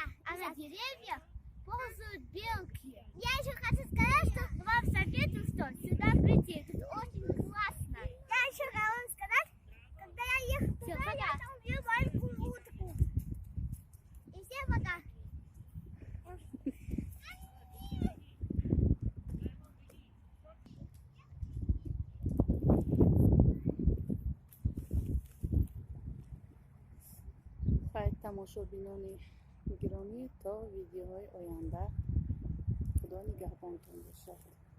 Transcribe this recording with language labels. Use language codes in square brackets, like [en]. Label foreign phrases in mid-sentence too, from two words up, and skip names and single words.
[ru] А на деревьях ползают белки. Я еще хочу сказать, что вам советую, что сюда прийти. Тут очень классно. Я еще хочу вам сказать, когда я ехала туда, я там увидела маленькую утку. И все вода. [tg] خیر تماشابینان گرامی تا ویدیوهای آینده خدا نگهبانتون باشد.